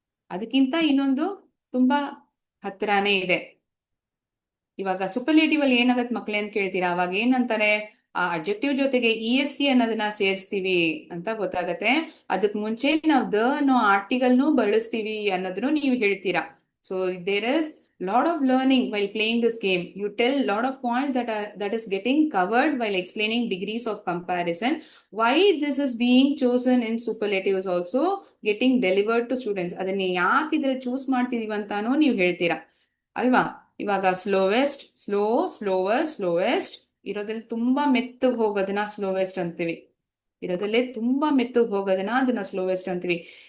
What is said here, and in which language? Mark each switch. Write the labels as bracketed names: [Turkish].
[Kannada] ಅದಕ್ಕಿಂತ ಇನ್ನೊಂದು ತುಂಬಾ ಹತ್ರನೇ ಇದೆ. ಇವಾಗ ಸೂಪರ್ಲೇಟಿವ್ ಅಲ್ಲಿ ಏನಾಗತ್ತೆ ಮಕ್ಳೇ ಅಂತ ಕೇಳ್ತೀರಾ. ಅವಾಗ ಏನಂತಾರೆ, ಆ ಅಡ್ಜೆಕ್ಟಿವ್ ಜೊತೆಗೆ ಇ ಎಸ್ ಟಿ ಅನ್ನೋದನ್ನ ಸೇರಿಸ್ತೀವಿ ಅಂತ ಗೊತ್ತಾಗತ್ತೆ. ಅದಕ್ ಮುಂಚೆ ನಾವು ದ ಅನ್ನೋ ಆರ್ಟಿಕಲ್ನು ಬಳಸ್ತೀವಿ ಅನ್ನೋದನ್ನು ನೀವು ಹೇಳ್ತೀರಾ. [English] So there is lot of learning while playing this game. You tell lot of points that is getting covered while explaining degrees of comparison. Why this is being chosen in superlatives also getting delivered to students. [Kannada] ಅದನ್ನ ಯಾಕೆ ಇದ್ರಲ್ಲಿ choose ಮಾಡ್ತಿದೀವಿ ಅಂತಾನು ನೀವು ಹೇಳ್ತೀರಾ ಅಲ್ವಾ. ಇವಾಗ slowest, slower, slowest. ಇರೋದ್ರಲ್ಲಿ ತುಂಬಾ ಮೆತ್ತಗೆ ಹೋಗೋದನ್ನ ಸ್ಲೋವೆಸ್ಟ್ ಅಂತೀವಿ. ಇರೋದ್ರಲ್ಲೇ ತುಂಬಾ ಮೆತ್ತಗೆ ಹೋಗೋದನ್ನ ಅದನ್ನ ಸ್ಲೋವೆಸ್ಟ್ ಅಂತೀವಿ.